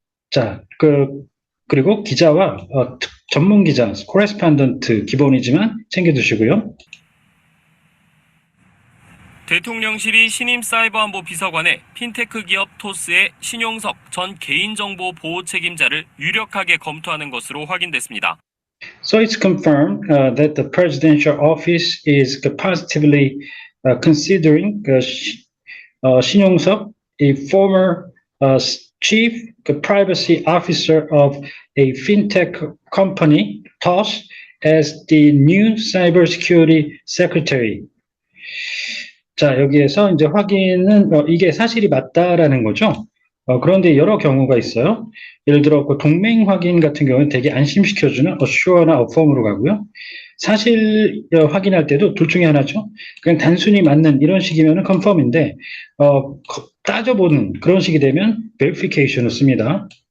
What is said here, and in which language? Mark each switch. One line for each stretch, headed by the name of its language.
Korean: 자, 그리고 기자와 전문 기자, correspondent 기본이지만 챙겨두시고요. 대통령실이 신임 사이버안보 비서관에 핀테크 기업 토스의 신용석 전 개인정보 보호 책임자를 유력하게 검토하는 것으로 확인됐습니다.
English: So it's confirmed that the presidential office is positively considering 신용석, a former chief privacy officer of a fintech company, TOS, as the new cybersecurity secretary.
Korean: 자, 여기에서 이제 확인은 이게 사실이 맞다라는 거죠. 그런데 여러 경우가 있어요. 예를 들어 그 동맹 확인 같은 경우는 되게 안심시켜주는 assure나 affirm으로 가고요. 사실 확인할 때도 둘 중에 하나죠. 그냥 단순히 맞는 이런 식이면 confirm인데 따져보는 그런 식이 되면 verification을 씁니다.